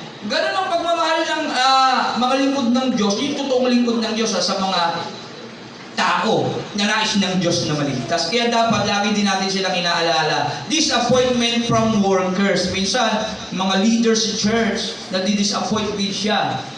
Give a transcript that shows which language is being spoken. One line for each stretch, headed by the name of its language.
Filipino: Ganun ang pagmamahal ng mga lingkod ng Diyos, yung totoong lingkod ng Diyos sa mga tao na nais ng Diyos na maligtas. Kaya dapat lagi din natin silang inaalala.
English: Disappointment from workers.
Filipino: Minsan, mga leaders sa church, nadi-disappoint din siya.